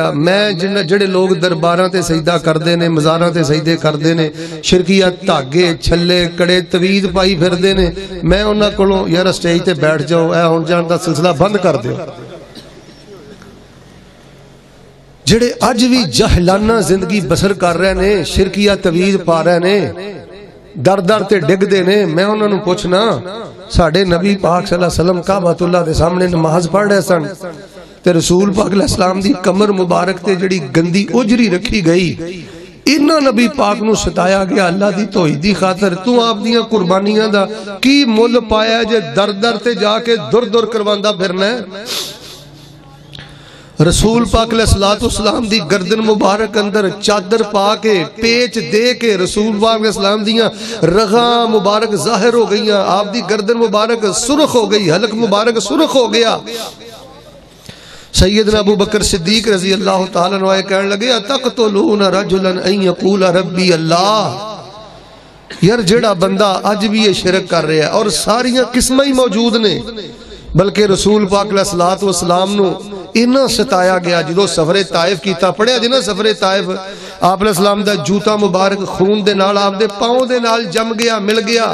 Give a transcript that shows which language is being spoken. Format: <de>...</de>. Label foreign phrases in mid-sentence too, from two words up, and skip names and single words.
<pa>ਮੈਂ ਜਿਹੜੇ ਲੋਕ ਦਰਬਾਰਾਂ ਤੇ ਸਜਦਾ ਕਰਦੇ ਨੇ, ਮਜ਼ਾਰਾਂ ਤੇ ਸਜਦੇ ਕਰਦੇ ਨੇ, ਸ਼ਿਰਕੀਆ ਧਾਗੇ ਛੱਲੇ ਕੜੇ ਤਵੀਜ਼ ਪਾਈ ਫਿਰਦੇ ਨੇ, ਮੈਂ ਉਹਨਾਂ ਕੋਲੋਂ ਯਾਰ ਸਟੇਜ ਤੇ ਬੈਠ ਜਾਓ, ਐ ਹੁਣ ਜਾਣ ਦਾ ਸਿਲਸਿਲਾ ਬੰਦ ਕਰ ਦਿਓ। ਜਿਹੜੇ ਅੱਜ ਵੀ ਜਹਾਲਤਾਂ ਜ਼ਿੰਦਗੀ ਬਸਰ ਕਰ ਰਹੇ ਨੇ, ਸ਼ਿਰਕੀਆ ਤਵੀਜ਼ ਪਾ ਰਹੇ ਨੇ, ਦਰ ਦਰ ਤੇ ਡਿਗਦੇ ਨੇ, ਮੈਂ ਉਹਨਾਂ ਨੂੰ ਪੁੱਛਣਾ ਸਾਡੇ ਨਬੀ ਪਾਕ</pa> <ar>صلى الله عليه وسلم</ar> <pa>ਕਾਬਤੁੱਲਾਹ ਦੇ ਸਾਹਮਣੇ ਨਮਾਜ਼ ਪੜ੍ਹ ਰਹੇ ਸਨ ਤੇ ਰਸੂਲ ਪਾਕ ਅਲੈਹਿੱਸਲਾਮ ਦੀ ਕਮਰ ਮੁਬਾਰਕ ਤੇ ਜਿਹੜੀ ਗੰਦੀ ਉਜਰੀ ਰੱਖੀ ਗਈ, ਇਹਨਾਂ ਨਬੀ ਪਾਕ ਨੂੰ ਸਤਾਇਆ ਗਿਆ ਅੱਲਾਹ ਦੀ ਤੌਹੀਦ ਦੀ ਖ਼ਾਤਰ। ਤੂੰ ਆਪ ਦੀਆਂ ਕੁਰਬਾਨੀਆਂ ਦਾ ਕੀ ਮੁੱਲ ਪਾਇਆ ਜੇ ਦਰ ਦਰ ਤੇ ਜਾ ਕੇ ਦੁਰ ਦੁਰ ਕਰਵਾਂਦਾ ਫਿਰਨਾ ਹੈ? ਰਸੂਲ ਪਾਕ ਅਲੈਹਿੱਸਲਾਮ ਦੀ ਗਰਦਨ ਮੁਬਾਰਕ ਅੰਦਰ ਚਾਦਰ ਪਾ ਕੇ ਪੇਚ ਦੇ ਕੇ ਰਸੂਲ ਪਾਕ ਅਲੈਹਿੱਸਲਾਮ ਦੀਆਂ ਰਗਾਂ ਮੁਬਾਰਕ ਜ਼ਾਹਿਰ ਹੋ ਗਈਆਂ, ਆਪ ਦੀ ਗਰਦਨ ਮੁਬਾਰਕ ਸੁਰਖ਼ ਹੋ ਗਈ, ਹਲਕ ਮੁਬਾਰਕ ਸੁਰਖ਼ ਹੋ ਗਿਆ। ਸੱਯਦਨਾ ਅਬੂ ਬਕਰ ਸਿੱਦੀਕ</pa> <ar>رضي الله تعالى عنه</ar> <pa>ਕਹਿਣ ਲੱਗੇ</pa> <ar>أتقتلون رجلا أن يقول ربي الله.</ar> <pa>ਯਾਰ ਜਿਹੜਾ ਬੰਦਾ ਅੱਜ ਵੀ ਇਹ ਸ਼ਿਰਕ ਕਰ ਰਿਹਾ ਹੈ ਤੇ ਸਾਰੀਆਂ ਕਿਸਮਾਂ ਹੀ ਮੌਜੂਦ ਨੇ, ਬਲਕਿ ਰਸੂਲ ਪਾਕ ਅਲੈਹਿੱਸਲਾਮ ਨੂੰ ਇੰਨਾ ਸਤਾਇਆ ਗਿਆ ਜੋ ਸਫ਼ਰੇ ਤਾਇਫ਼ ਕੀਤਾ। ਪੜ੍ਹਿਆ ਜੀ ਨਾ ਸਫ਼ਰੇ ਤਾਇਫ਼, ਆਪ ਅਲੈਹਿੱਸਲਾਮ ਦਾ ਜੁੱਤਾ ਮੁਬਾਰਕ ਖ਼ੂਨ ਦੇ ਨਾਲ ਆਪ ਦੇ ਪੈਰਾਂ ਦੇ ਨਾਲ ਜੰਮ ਗਿਆ, ਮਿਲ ਗਿਆ।</pa>